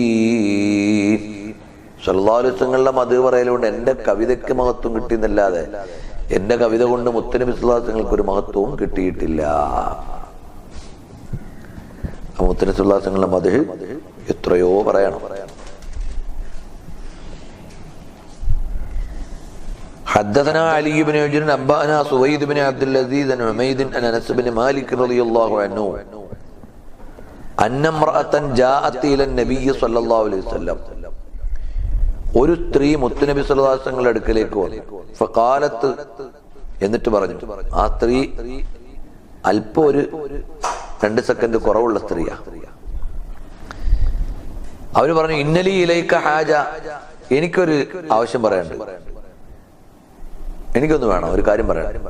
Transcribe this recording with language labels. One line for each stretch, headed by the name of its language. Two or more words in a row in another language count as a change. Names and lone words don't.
Arabic: صلى الله عليه وسلم
Malayalam: മദ്ഹ് പറയലുകൊണ്ട് എന്റെ കവിതയ്ക്ക് മഹത്വം കിട്ടിയെന്നല്ലാതെ എന്റെ കവിത കൊണ്ട് മുത്തുനബി
Arabic: صلى الله عليه وسلم
Malayalam: ഒരു മഹത്വവും കിട്ടിയിട്ടില്ല. മുത്തുനബി
Arabic: صلى الله عليه وسلم
Malayalam: മദ്ഹ് എത്രയോ പറയണം.
Arabic: حدثنا علي بن حجر أنبأنا سويد بن عبد العزيز عن حميد عن أنس بن مالك رضي الله عنه أن امرأة جاءت إلى النبي صلى الله عليه وسلم.
Malayalam: ഒരു സ്ത്രീ മുത്തുനബി
Arabic: صلى الله عليه وسلم
Malayalam: അടുക്കലേക്ക് വന്നു. ഫഖാലത്ത്, എന്നിട്ട് പറഞ്ഞു. ആ സ്ത്രീ അല്പം ഒരു 2 സെക്കൻഡ് കുറവുള്ള സ്ത്രീയാ. അവര് പറഞ്ഞു,
Arabic: إن لي إليك حاجة,
Malayalam: എനിക്കൊരു ആവശ്യം പറയാനുണ്ട്, എനിക്കൊന്ന് വേണം, ഒരു കാര്യം പറയാം.